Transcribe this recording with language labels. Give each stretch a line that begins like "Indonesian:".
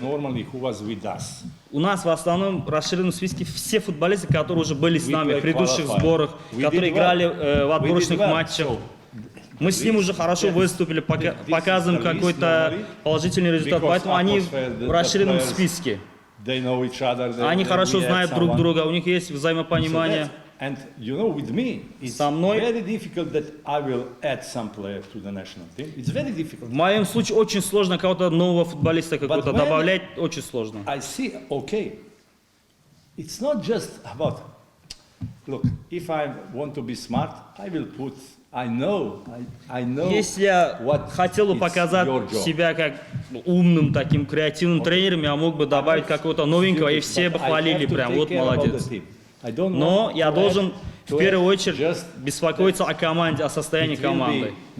Russian: У нас в основном расширенном списке все футболисты, которые уже были с нами в предыдущих сборах, которые играли в отборочных матчах. Мы с ним уже хорошо выступили, показываем какой-то положительный результат, поэтому они в расширенном списке. Они хорошо знают друг друга, у них есть взаимопонимание.
English: And you know, with me, it's very difficult that I will add some player to the national team. It's very difficult.
Russian: В моем случае очень сложно кого-то нового футболиста какого-то добавлять, очень сложно.
English: I see, okay, it's not just about, look, if I want to be smart, I will put, I know.
Russian: Если я хотел бы показать себя как умным, таким креативным тренером, я мог бы добавить какого-то новенького, и все бы хвалили прям, вот молодец. Но я должен в первую очередь беспокоиться о команде, о состоянии команды.